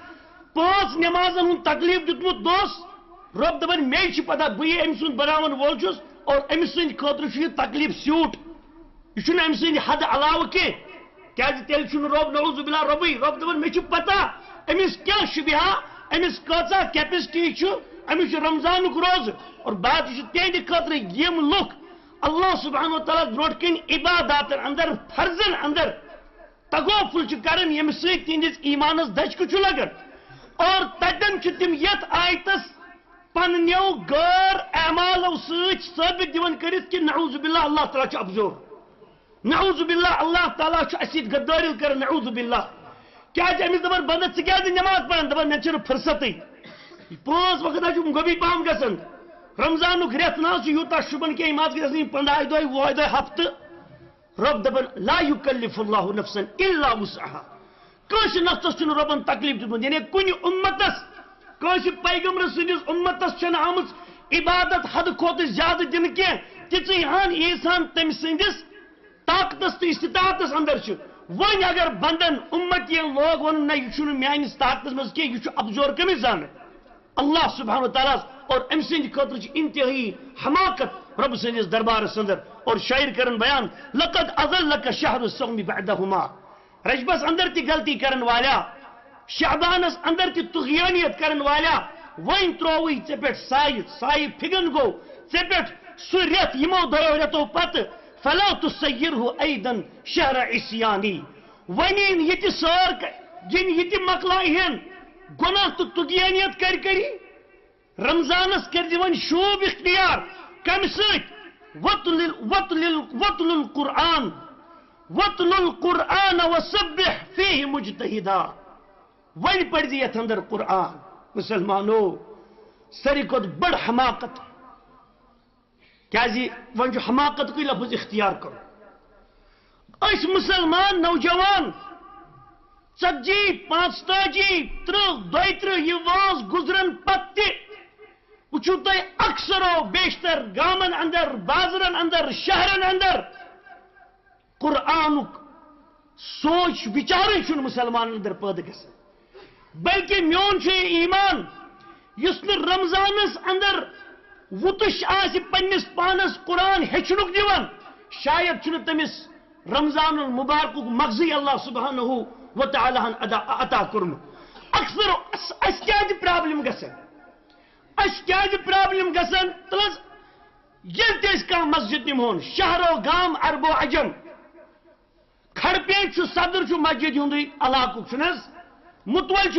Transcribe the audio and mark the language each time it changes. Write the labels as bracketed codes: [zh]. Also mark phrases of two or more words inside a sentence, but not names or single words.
[ks] 5 نمازن ہُنٛد تکلیف دیُتمُت دوس رب دپان مے چھِ پتہ بہٕ یہِ أمۍ سُنٛد بناون وول چھُس اور أمۍ سٕنٛدِ خٲطرٕ چھُ یہِ تکلیف سیوٗٹ یہ چھُنہٕ أمۍ سٕنٛدِ حد علاوٕ کینٛہہ کیازِ تیٚلہِ چھُنہٕ رب [ar] نعوذ باللہ [ks] ربٕے رب دپان مے چھُ پتہ أمِس کیٛاہ شُبہا أمِس کۭژاہ کیپیسٹی چھُ أمِس چھُ رمضانُک روزٕ اور بات چھُ تِہنٛدِ خٲطرٕ یِم لُکھ اللہ سبحانہ وتعالیٰ برونٛٹھ کَنۍ عباداتن اندر فرضن اندر تغافل چھِ کران ییٚمہِ سۭتۍ تِہنٛدِس ایمانس دھچکہٕ چھُ لگان اور تتٮ۪ن چھِ تِم یتھ آیتس پننیو غٲر اعمالو سۭتۍ ثٲبت دِوان کٔرِتھ کہِ [ar] نعوذ باللہ [ks] اللہ تعالیٰ چھُ ابزور [ar] نعوذ باللہ [ks] اللہ تعالیٰ چھُ اَسہِ سۭتۍ غدٲری کران [ar] نعوذ باللہ [ks] کیازِ أمِس دپان بندا ژٕ کیازِ نماز پران دپان مےٚ چھنہٕ فرصتٕے 5 وقت حظ چھُم گوبی پہم گژھان رمضانُک رٮ۪تھ نہ حظ چھُ یوٗتاہ شُبان کینٛہہ یِم حظ گژھن 15 دۄہ 20 دۄہ ہفتہٕ رب دپان [ar] لا یکلف اللہ نفسا الا وسعها [ks] کٲنٛسہِ نفسس چھُنہٕ رۄبن تکلیف دیُتمُت یعنی کُنہِ اُمتس کٲنٛسہِ پیغمبر سٕنٛدِس اُمتس چھنہٕ آمٕژ عبادت حدٕ کھۄتہٕ زیادٕ دِنہٕ کینٛہہ تِژٕے ہن ییٖژہن تٔمۍ سٕنٛدِس طاقتس تہٕ استطاعتس اندر چھُ وۄنۍ اگر بندن اُمتین لوگ ونُن نہ یہِ چھُنہٕ میانِس طاقتس منٛز کینٛہہ یہِ چھُ ابزور کٔمِس زانن اللہ سبحانہ تعالیٰ اور أمۍ سٕنٛدِ خٲطرٕ چھِ انتہٲیی حماقت رب سٕنٛدِس دربارس اندر اور شاعر کرن بیان [ar] لقد اضلک شہر الصوم بعدہما [ks] رجبس اندر تہِ غلطی کرن والا شعبانس اندر تہِ طغیانیت کرن والا وۄنۍ ترووٕے ژےٚ پٮ۪ٹھ سایہِ فِگن گوٚو ژےٚ پٮ۪ٹھ سُہ رٮ۪تھ یِمو دۄیو رٮ۪تو پتہٕ [ar] فلا تسیرہ ایدن شہر عصیانی [ks] ونین یہ تہِ سٲر جن یہ تہِ مکلائے ہن گناہ تہٕ طغیانیت کری رمضانس کر ون شوب اختیار کم سۭتۍ [ar] وَتْلُ القرآن وَاتْلُ الْقُرْآنَ وَسَبِّحْ فِيهِ مُجْتَهِدًا [ks] وَنہِ پَرزِ یَتھ اندر قرآن مسلمانو ساری کھۄتہٕ بٔڑ حماقت کیازِ وۄنۍ چھُ حماقت کُے لفظ اختیار کرو أسۍ مسلمان نوجوان 40 45 30 32 یہ واز گزرن پتہ وچھو تُہۍ اکثرو بیشتر گامن اندر بازرن اندر شہرن اندر قرآنک سوچ بچارے چھُنہٕ مسلمان اندر پٲدٕ گژھان بلکہ میون چھُ یہ ایمان یُس نہٕ رمضانس اندر وُتش آسہِ پننس پانس قرآن ہیٚچھنُک دِوان شاید چھُنہٕ تٔمِس رمضان المبارکُک مغزی اللہ سبحانہ و تعالیٰ ہن عطا کوٚرمُت اکثر اَسہِ کیازِ پرابلم گژھان اَسہِ کیازِ پرابلم گژھان تہٕ حظ ییٚلہِ تہِ أسۍ کانٛہہ مسجد نِمہون شہرو گام عربو عجم کھڑپیٹ چھُ صدر چھُ مسجد ہُنٛدُے علاقُک چھُنہٕ حظ متول